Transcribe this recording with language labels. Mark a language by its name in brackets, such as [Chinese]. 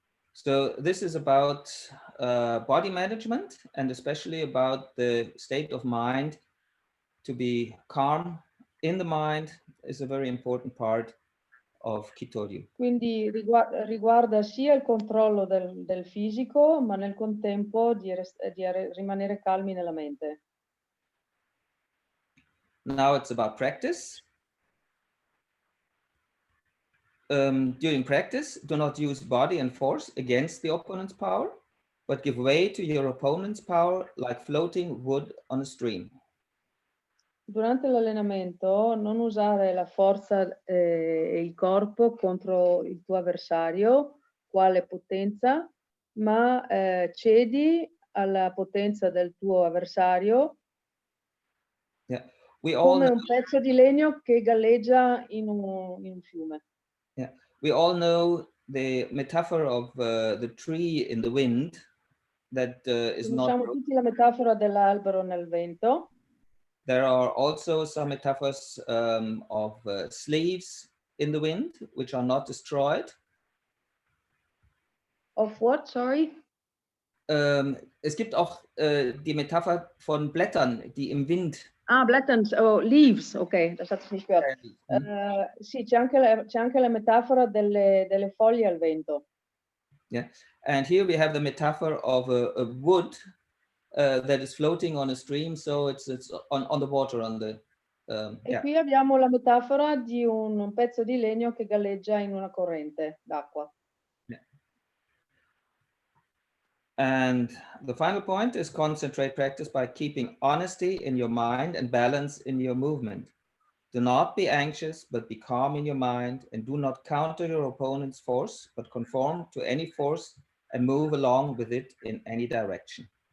[English] So this is about body management and especially about the state of mind. To be calm in the mind is a very important part of Kitoryu. [Italian] Quindi riguarda sia il controllo del fisico, ma nel contempo di rimanere calmi nella mente. [English] Now it's about practice. During practice, do not use body and force against the opponent's power, but give way to your opponent's power like floating wood on a stream. [Italian] Durante l'allenamento non usare la forza e il corpo contro il tuo avversario, quale potenza, ma cedi alla potenza del tuo avversario. [English] Yeah. [Italian] Come un pezzo di legno che galleggia in un fiume. [English] Yeah, we all know the metaphor of the tree in the wind that is not. [Italian] Conosciamo tutti la metafora dell'albero nel vento. [English] There are also some metaphors of sleeves in the wind, which are not destroyed. Of what, sorry? [German] Es gibt auch die Metapher von Blättern, die im Wind. Ah, Blättern, oh, leaves, ok, das hatte ich nicht gehört. [Italian] Sì, c'è anche la metafora delle foglie al vento. [English] Yeah, and here we have the metaphor of a wood that is floating on a stream, so it's on the water, on the. [Italian] E qui abbiamo la metafora di un pezzo di legno che galleggia in una corrente d'acqua. [English] Yeah. And the final point is concentrate practice by keeping honesty in your mind and balance in your movement. Do not be anxious, but be calm in your mind, and do not counter your opponent's force, but conform to any force and move along with it in any direction.